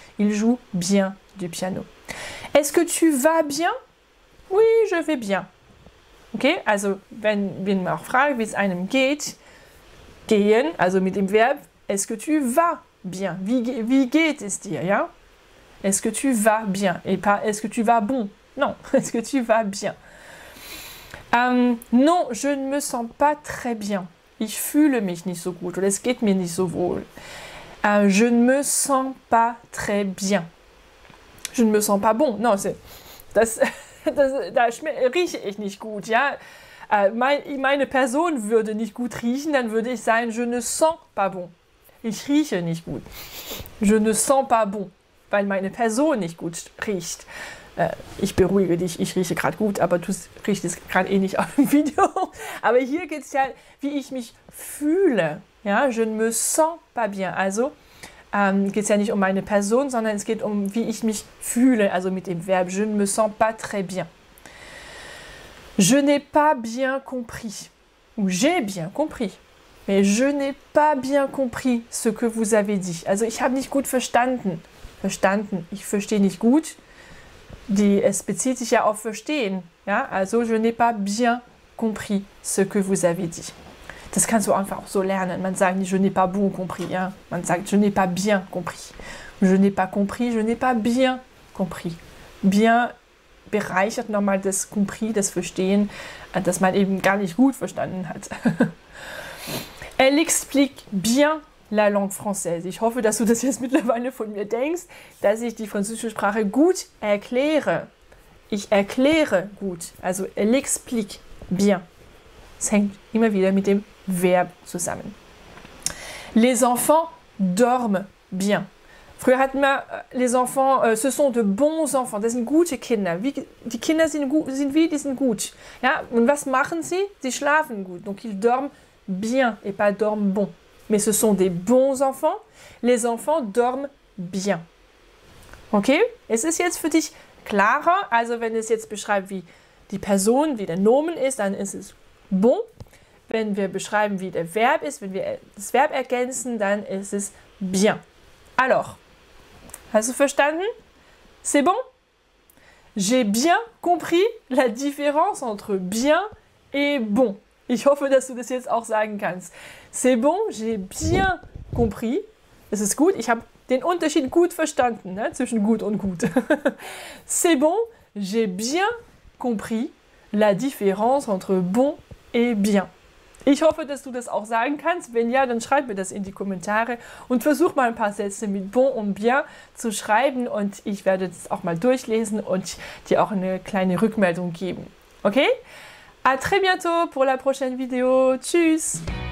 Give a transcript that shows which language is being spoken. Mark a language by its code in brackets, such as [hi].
[fr] Il joue bien du piano. Est-ce que tu vas bien? Oui, je vais bien. [de] Okay, also wenn man auch fragt, wie es einem geht, gehen, also mit dem Verb, [fr] est-ce que tu vas bien? [de] Wie geht es dir, ja? [fr] Est-ce que tu vas bien? Et pas est-ce que tu vas bon? Non, est-ce que tu vas bien? Non, je ne me sens pas très bien. [de] Ich fühle mich nicht so gut oder es geht mir nicht so wohl. [fr] Je ne me sens pas très bien. Je ne me sens pas bon. [de] Non, da rieche ich nicht gut, ja? Meine Person würde nicht gut riechen, dann würde ich sagen, je ne sens pas bon. Ich rieche nicht gut. [fr] Je ne sens pas bon, [de] weil meine Person nicht gut riecht. Ich beruhige dich, ich rieche gerade gut, aber du riechst es gerade eh nicht auf dem Video. Aber hier geht es ja, wie ich mich fühle. Ja, [fr] je ne me sens pas bien. [de] Also geht es ja nicht um meine Person, sondern es geht um, wie ich mich fühle. Also mit dem Verb, [fr] je ne me sens pas très bien. Je n'ai pas bien compris. Ou j'ai bien compris. Mais je n'ai pas bien compris ce que vous avez dit. [de] Also ich habe nicht gut verstanden. Verstanden. Ich verstehe nicht gut. Es bezieht sich ja auf verstehen. Ja? [fr] Also, je n'ai pas bien compris ce que vous avez dit. [de] Das kannst du einfach auch so lernen. Man sagt nicht, [fr] je n'ai pas bon compris. Ja? [de] Man sagt, [fr] je n'ai pas bien compris. Je n'ai pas compris, je n'ai pas bien compris. [de] Bien bereichert nochmal das compris, das Verstehen, das man eben gar nicht gut verstanden hat. [fr] Elle explique bien la langue française. [de] Ich hoffe, dass du das jetzt mittlerweile von mir denkst, dass ich die französische Sprache gut erkläre. Ich erkläre gut. [fr] Also, elle explique bien. [de] Es hängt immer wieder mit dem Verb zusammen. [fr] Les enfants dorment bien. [de] Früher hatten wir, [fr] les enfants, ce sont de bons enfants. [de] Das sind gute Kinder. Die Kinder sind gut. Ja? Und was machen sie? Sie schlafen gut. [fr] Donc, ils dorment bien et pas dorment bon. Mais ce sont des bons enfants. Les enfants dorment bien. Okay? [de] Es ist jetzt für dich klarer. Also wenn es jetzt beschreibt, wie die Person, wie der Nomen ist, dann ist es bon. Wenn wir beschreiben, wie der Verb ist, wenn wir das Verb ergänzen, dann ist es bien. Alors, hast du verstanden? [fr] C'est bon? J'ai bien compris la différence entre bien et bon. [de] Ich hoffe, dass du das jetzt auch sagen kannst. [fr] C'est bon, j'ai bien compris. [de] Es ist gut, ich habe den Unterschied gut verstanden, ne, zwischen gut und gut. [fr] C'est bon, j'ai bien compris la différence entre bon et bien. [de] Ich hoffe, dass du das auch sagen kannst. Wenn ja, dann schreib mir das in die Kommentare und versuch mal ein paar Sätze mit bon und bien zu schreiben und ich werde das auch mal durchlesen und dir auch eine kleine Rückmeldung geben. Okay? [fr] À très bientôt pour la prochaine vidéo. [de] Tschüss!